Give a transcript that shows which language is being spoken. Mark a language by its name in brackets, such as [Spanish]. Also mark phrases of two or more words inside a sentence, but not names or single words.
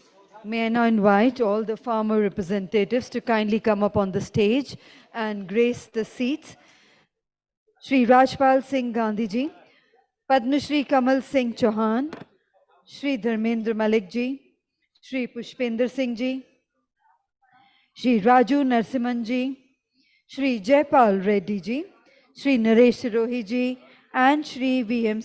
[English] May I now invite all the farmer representatives to kindly come up on the stage and grace the seats. Shri Rajpal Singh Gandhi ji, Padma Shri Kamal Singh Chauhan, Shri Dharmendra Malik ji, Shri Pushpender Singh ji, Shri Raju Narsiman ji, Shri Jaipal Reddy ji, Shri Naresh Rohi ji, and Shri V.M.